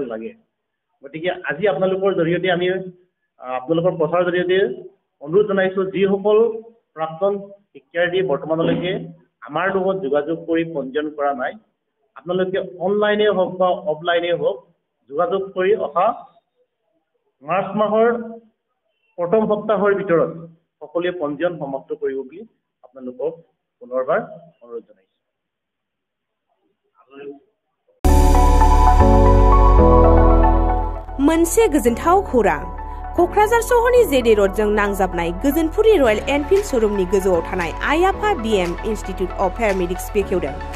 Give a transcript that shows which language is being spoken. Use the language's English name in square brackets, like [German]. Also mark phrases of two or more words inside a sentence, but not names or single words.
[Assamese] লাগে গতিকে আজি আপোনালোকৰ জৰিয়তে আমি আপোনালোকৰ প্ৰচাৰৰ জৰিয়তে অনুৰোধ জনাইছোঁ যিসকল প্ৰাক্তন শিক্ষাৰ্থী বৰ্তমানলৈকে আমাৰ লগত যোগাযোগ কৰি পঞ্জীয়ন কৰা নাই আপোনালোকে অনলাইনে হওক বা অফলাইনে হওক যোগাযোগ কৰি অহা মাৰ্চ মাহৰ প্ৰথম সপ্তাহৰ ভিতৰত সকলোৱে পঞ্জীয়ন সমাপ্ত কৰিব বুলি আপোনালোকক পুনৰবাৰ অনুৰোধ জনাইছোঁ [Bodo] मोनसे गोजोनथाव खौरां क'क्राझार सहरनि जेडे र'डजों नांजाबनाय गोजोनपुरि रयेल एनफिल्ड श'रुमनि गोजौआव थानाय आइ आफा बिएम इन्स्टिट्युट अफ पेरामेडिक्स बेखेवदों